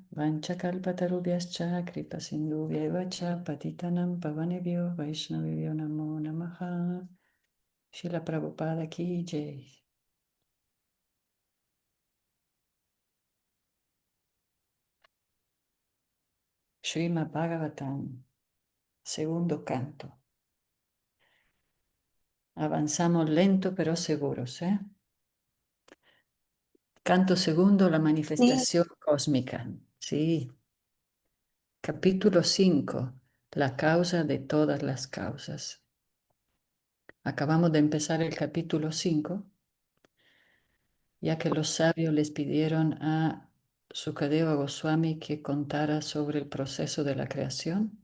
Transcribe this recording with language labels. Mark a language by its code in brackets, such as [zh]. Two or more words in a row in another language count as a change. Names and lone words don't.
[sa] वाञ्छाकल्पतरुभ्यश्च कृपा सिन्धुभ्यएव च पतितानां पावनेभ्यो वैष्णवेभ्यो नमो नमः. [hi] श्रील प्रभुपाद की जय. [es] Srimad Bhagavatam, segundo canto. Avanzamos lento pero seguros, ¿eh? Canto segundo, la Sí, manifestación cósmica. Sí. Capítulo 5. La causa de todas las causas. Acabamos de empezar el capítulo 5, ya que los sabios les pidieron a Sukadeva Goswami que contara sobre el proceso de la creación.